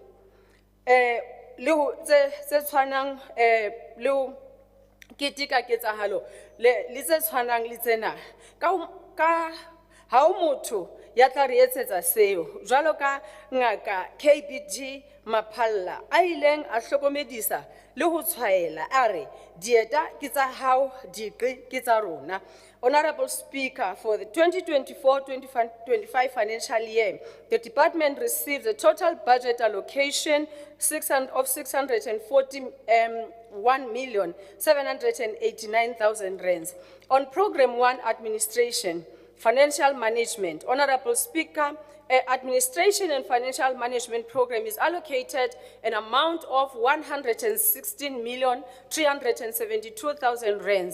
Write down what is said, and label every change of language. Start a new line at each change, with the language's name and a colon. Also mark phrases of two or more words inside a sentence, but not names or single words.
Southern Sotho: tse tshwanang le ho keteka ketsahalo le tse tshwanang le tsena ka ha o motho ya tla re etsetsa seo jwalo ka ngaka KBG Maphalla a ileng a hlokomedisa le ho tshwaela a re dieta ke tsa hao diqi ke tsa rona.
English: Honorable Speaker, for the 2024-2025 financial year, the department receives a total budget allocation of 641,789,000 rands. On Program 1, Administration, Financial Management, Honorable Speaker, Administration and Financial Management Program is allocated an amount of 116,372,000 rands.